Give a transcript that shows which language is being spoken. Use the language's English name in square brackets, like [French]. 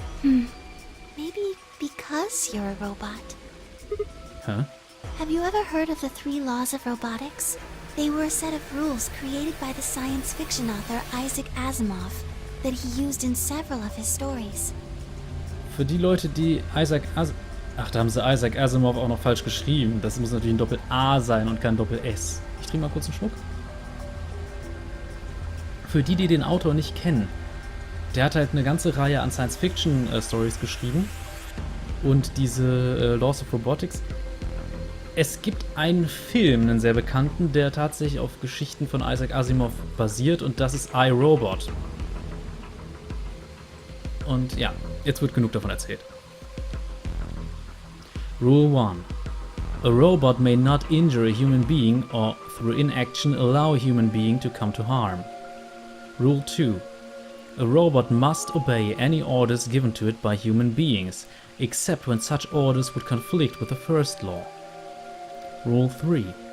[English] Maybe because you're a robot. Huh? Have you ever heard of the 3 laws of robotics? They were a set of rules created by the science fiction author Asimov that he used in several of his stories. [German] Für die Leute, die Ach, da haben sie Isaac Asimov auch noch falsch geschrieben. Das muss natürlich ein Doppel-A sein und kein Doppel-S. Ich trinke mal kurz einen Schluck. Für die, die den Autor nicht kennen, der hat halt eine ganze Reihe an Science-Fiction-Stories geschrieben. Und diese Laws of Robotics. Es gibt einen Film, einen sehr bekannten, der tatsächlich auf Geschichten von Isaac Asimov basiert, und das ist I, Robot. Und ja, jetzt wird genug davon erzählt. [English] Rule 1. A robot may not injure a human being or through inaction allow a human being to come to harm. Rule 2. A robot must obey any orders given to it by human beings, except when such orders would conflict with the first law. Rule 3.